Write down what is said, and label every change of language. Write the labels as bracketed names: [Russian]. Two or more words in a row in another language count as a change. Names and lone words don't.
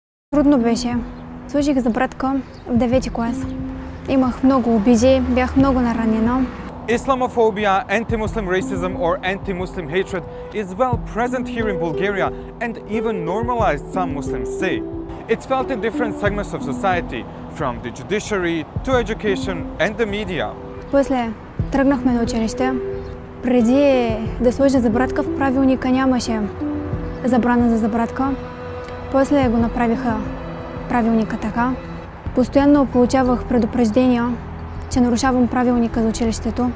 [Bulgarian] Трудно беше. Служих за братка в 9-ти клас. Имах много обиди, бях много наранена. [English] Islamophobia, anti-Muslim racism or anti-Muslim hatred is well present here in Bulgaria and even normalized, some Muslims say. It's felt in different segments of society, from the judiciary to education and the media. [Bulgarian] После тръгнахме на училище. Преди да сложа забратка в правилника нямаше забрана за забратка. После го направиха правилника така. Постоянно получавах предупреждения, че нарушавам правилника за училището.